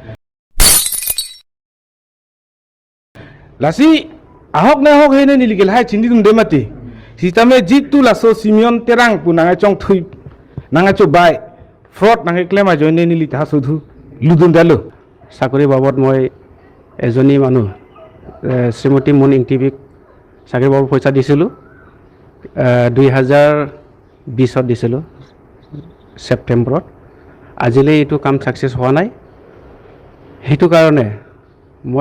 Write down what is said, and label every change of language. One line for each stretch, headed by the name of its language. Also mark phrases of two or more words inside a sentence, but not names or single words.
Karbi: Lasi ahok na ahok hene niligel hai chindi dum demati sitame jitu laso Simeon terang punanga chong thui nanga cho bai fraud nanga claim a joine nili ta sudhu ludun dalo
Assamese: চাকৰি বাবদ মই এজনী মানুহ শ্ৰীমতী মুন ইংটিপিক চাকৰি পাব পইচা দিছিলোঁ 2020 দিছিলোঁ ছেপ্টেম্বৰত আজিলৈ এইটো কাম ছাকচেছ হোৱা নাই সেইটো কাৰণে মই